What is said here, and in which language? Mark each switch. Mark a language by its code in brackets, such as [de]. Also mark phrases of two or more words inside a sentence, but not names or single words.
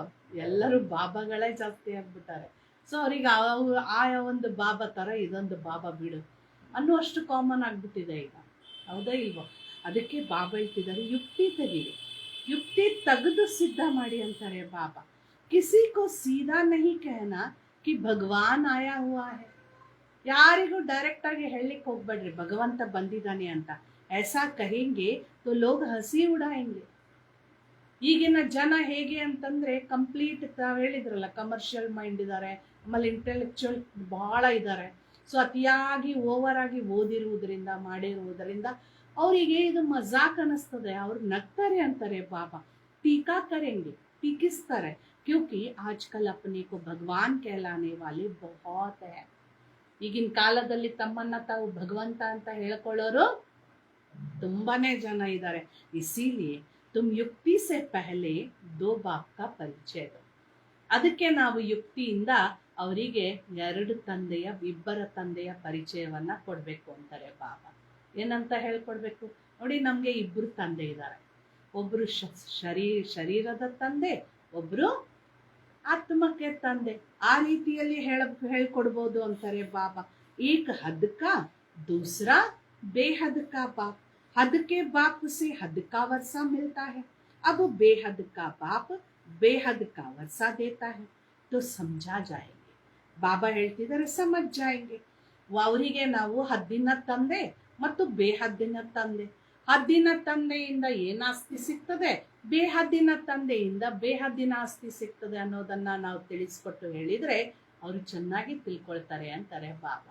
[kn] ಎಲ್ಲರೂ ಬಾಬಾಗಳೇ ಜಾಸ್ತಿ ಆಗ್ಬಿಟ್ಟಾರೆ. ಸೊ ಅವ್ರಿಗೆ ಆ ಒಂದು ಬಾಬಾ ತರ ಇದೊಂದು ಬಾಬಾ ಬಿಡು ಅನ್ನುವಷ್ಟು ಕಾಮನ್ ಆಗ್ಬಿಟ್ಟಿದೆ ಈಗ, ಹೌದಾ ಇಲ್ವೋ? ಅದಕ್ಕೆ ಬಾಬಾ ಹೇಳ್ತಿದ್ದಾರೆ, ಯುಕ್ತಿ ತೆಗೀರಿ, ಯುಕ್ತಿ ತೆಗೆದು ಸಿದ್ಧ ಮಾಡಿ ಅಂತಾರೆ ಬಾಬಾ. [hi] किसी को सीधा नहीं कहना कि भगवान आया हुआ है. [kn] ಯಾರಿಗೂ ಡೈರೆಕ್ಟ್ ಆಗಿ ಹೇಳಲಿಕ್ಕೆ ಹೋಗ್ಬೇಡ್ರಿ ಭಗವಂತ ಬಂದಿದ್ದಾನೆ ಅಂತ. [hi] ऐसा कहेंगे तो लोग हंसी उड़ाएंगे. [kn] ಈಗಿನ ಜನ ಹೇಗೆ ಅಂತಂದ್ರೆ ಕಂಪ್ಲೀಟ್ ಹೇಳಿದ್ರಲ್ಲ, [en] commercial mind [kn] ಇದ್ದಾರೆ, ಆಮೇಲೆ ಇಂಟೆಲೆಕ್ಚುಯಲ್ ಬಹಳ ಇದ್ದಾರೆ. ಸೊ ಅತಿಯಾಗಿ ಓವರ್ ಆಗಿ ಓದಿರುವುದರಿಂದ ಮಾಡಿರುವುದರಿಂದ ಅವರಿಗೆ ಇದು ಮಜಾಕ್ ಅನಿಸ್ತದೆ, ಅವ್ರು ನಗ್ತಾರೆ ಅಂತಾರೆ ಬಾಬಾ. [hi] टीका करेंगे, ಟೀಕಿಸ್ತಾರೆ. क्योंकि आजकल अपने को भगवान कहलाने वाले बहुत है. [kn] ಈಗಿನ ಕಾಲದಲ್ಲಿ ತಮ್ಮನ್ನ ತಾವು ಭಗವಂತ ಅಂತ ಹೇಳ್ಕೊಳ್ಳೋರು ತುಂಬಾನೇ ಜನ ಇದ್ದಾರೆ. [hi] इसीलिए तुम युक्ति से पहले दो बाप का परिचय दो. [kn] ಅದಕ್ಕೆ ನಾವು ಯುಕ್ತಿಯಿಂದ ಅವರಿಗೆ ಇಬ್ಬರ ತಂದೆಯ ಪರಿಚಯವನ್ನ ಕೊಡ್ಬೇಕು ಅಂತಾರೆ ಬಾಬಾ. ಏನಂತ ಹೇಳ್ಕೊಡ್ಬೇಕು ನೋಡಿ, ನಮ್ಗೆ ಇಬ್ರು ತಂದೆ ಇದ್ದಾರೆ. ಒಬ್ರು ಶರೀರದ ತಂದೆ, ಒಬ್ರು ಆತ್ಮಕ್ಕೆ ತಂದೆ. ಆ ರೀತಿಯಲ್ಲಿ ಹೇಳ್ಕೊಡ್ಬೋದು ಅಂತಾರೆ ಬಾಬಾ. [hi] एक हद का दूसरा बेहद का बाप. हद के बाप से हद का वर्षा मिलता है, अब बेहद का बाप बेहद का वर्षा देता है, तो समझा जाएंगे. [kn] ಬಾಬಾ ಹೇಳ್ತಿದ್ದಾರೆ, [hi] समझ जाएंगे. [kn] ಅವರಿಗೆ ನಾವು ಹದ್ದಿನ ತಂದೆ ಮತ್ತು ಬೇಹದ್ದಿನ ತಂದೆ. ಹದ್ದಿನ ತಂದೆಯಿಂದ ಏನ್ ಆಸ್ತಿ ಸಿಗ್ತದೆ, ಬೇಹದ್ದಿನ ತಂದೆಯಿಂದ ಬೇಹದ್ದಿನ ಆಸ್ತಿ ಸಿಗ್ತದೆ ಅನ್ನೋದನ್ನ ನಾವು ತಿಳಿಸ್ಕೊಟ್ಟು ಹೇಳಿದ್ರೆ ಅವರು ಚೆನ್ನಾಗಿ ತಿಳ್ಕೊಳ್ತಾರೆ ಅಂತಾರೆ ಬಾಬಾ.